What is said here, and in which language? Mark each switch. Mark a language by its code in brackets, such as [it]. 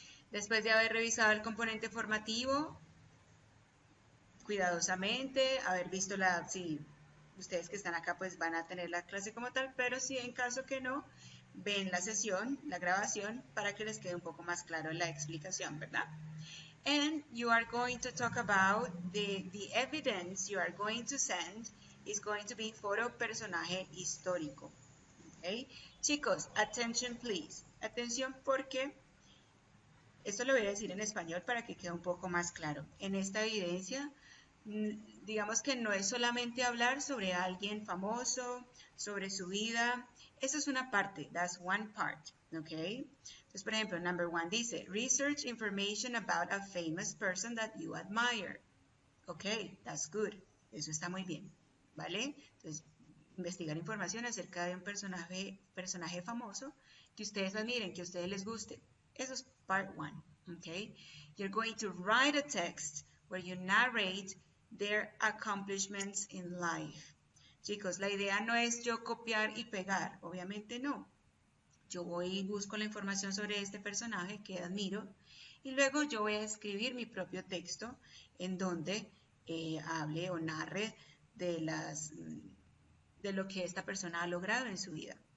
[es] Después de haber revisado el componente formativo cuidadosamente, haber visto si ustedes que están acá pues van a tener la clase como tal, pero si en caso que no, ven la sesión, la grabación, para que les quede un poco más claro la explicación, ¿verdad? [en] And you are going to talk about the evidence you are going to send is going to be [es] foto personaje histórico. [en] Okay? Chicos, attention please. [es] Atención porque esto lo voy a decir en español para que quede un poco más claro. En esta evidencia, digamos que no es solamente hablar sobre alguien famoso, sobre su vida. Eso es una parte, [en] that's one part, [es] ¿ok? Entonces, por ejemplo, [en] number 1 [es] dice, [en] research information about a famous person that you admire. Ok, that's good. [es] Eso está muy bien, ¿vale? Entonces, investigar información acerca de un personaje famoso que ustedes admiren, que a ustedes les guste. Eso es [en] part 1, okay? You're going to write a text where you narrate their accomplishments in life. [es] Chicos, la idea no es yo copiar y pegar, obviamente no. Yo voy y busco la información sobre este personaje que admiro y luego yo voy a escribir mi propio texto en donde hable o narre de lo que esta persona ha logrado en su vida.